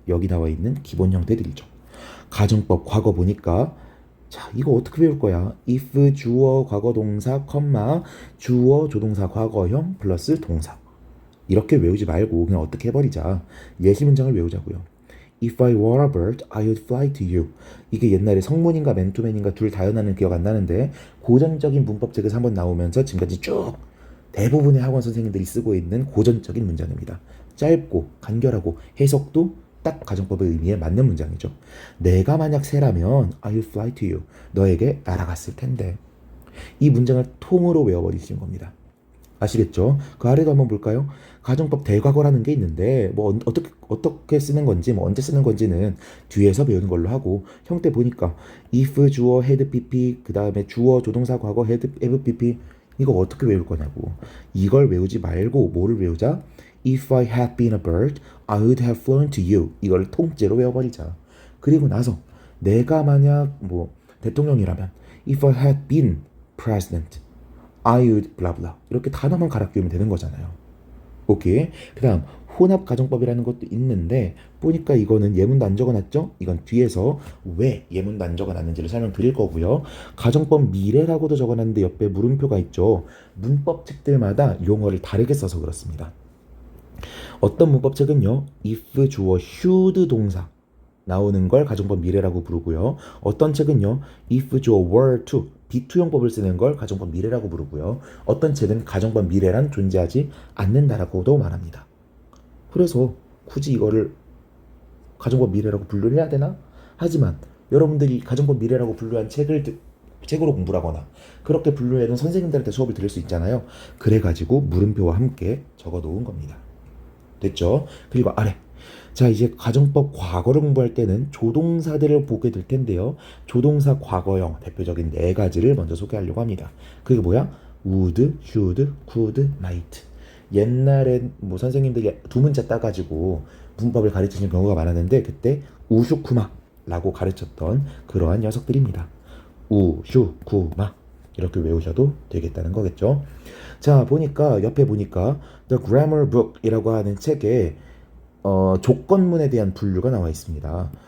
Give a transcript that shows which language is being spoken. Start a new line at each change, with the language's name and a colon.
Korean: 여기 나와 있는 기본 형태들이죠. 가정법 과거 보니까 자, 이거 어떻게 배울 거야? if 주어 과거 동사, 주어 조동사 과거형 플러스 동사. 이렇게 외우지 말고 그냥 어떻게 해버리자. 예시 문장을 외우자고요.
English: If I were a bird, I would fly to you.
Korean: 이게 옛날에 성문인가 맨투맨인가 둘 다연하는 기억 안 나는데 고전적인 문법책에서 한번 나오면서 지금까지 쭉 대부분의 학원 선생님들이 쓰고 있는 고전적인 문장입니다. 짧고 간결하고 해석도 딱 가정법의 의미에 맞는 문장이죠. 내가 만약 새라면
English: I will fly to you.
Korean: 너에게 날아갔을 텐데. 이 문장을 통으로 외워버리시는 겁니다. 아시겠죠? 그 아래도 한번 볼까요? 가정법 대과거라는 게 있는데 뭐 어떻게 쓰는 건지 뭐 언제 쓰는 건지는 뒤에서 배우는 걸로 하고 형태 보니까 if 주어 had pp 그 다음에 주어 조동사 과거 had have pp 이거 어떻게 외울 거냐고. 이걸 외우지 말고 뭐를 외우자?
English: If I had been a bird, I would have flown to you.
Korean: 이걸 통째로 외워버리자. 그리고 나서 내가 만약 뭐 대통령이라면
English: If I had been president, I would blah blah.
Korean: 이렇게 단어만 갈아 끼우면 되는 거잖아요. 오케이. 그 다음 혼합 가정법이라는 것도 있는데 보니까 이거는 예문도 안 적어놨죠? 이건 뒤에서 왜 예문도 안 적어놨는지를 설명드릴 거고요. 가정법 미래라고도 적어놨는데 옆에 물음표가 있죠. 문법책들마다 용어를 다르게 써서 그렇습니다. 어떤 문법책은요, if 주어 should 동사 나오는 걸 가정법 미래라고 부르고요. 어떤 책은요, if 주어 were to 비투용법을 쓰는 걸 가정법 미래라고 부르고요. 어떤 책은 가정법 미래란 존재하지 않는다라고도 말합니다. 그래서 굳이 이거를 가정법 미래라고 분류를 해야 되나? 하지만 여러분들이 가정법 미래라고 분류한 책을 책으로 공부를 하거나 그렇게 분류해둔 선생님들한테 수업을 들을 수 있잖아요. 그래가지고 물음표와 함께 적어 놓은 겁니다. 됐죠? 그리고 아래. 자, 이제 가정법 과거를 공부할 때는 조동사들을 보게 될 텐데요. 조동사 과거형 대표적인 네 가지를 먼저 소개하려고 합니다. 그게 뭐야?
English: would, should, could, might.
Korean: 옛날엔 뭐 선생님들이 두 문자 따가지고 문법을 가르치는 경우가 많았는데 그때 우슈쿠마라고 가르쳤던 그러한 녀석들입니다. 우슈쿠마 이렇게 외우셔도 되겠다는 거겠죠. 자, 보니까 옆에 보니까 The Grammar Book이라고 하는 책에 조건문에 대한 분류가 나와 있습니다.